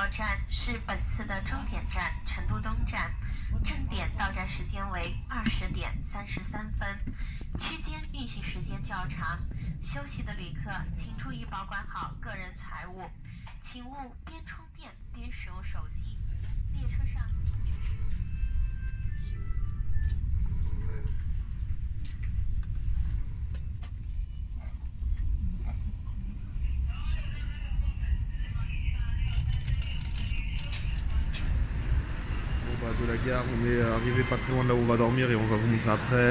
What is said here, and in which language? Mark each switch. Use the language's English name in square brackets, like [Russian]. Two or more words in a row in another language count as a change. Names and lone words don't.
[Chinese] 站是本次的终点站成都东站，正点到站时间为20点33分，区间运行时间较长。休息的旅客请注意保管好个人财物，请勿边充电边使用手机。列车上禁止。 [French] De la gare, on est arrivé pas très loin de là où on va dormir et on va vous montrer après.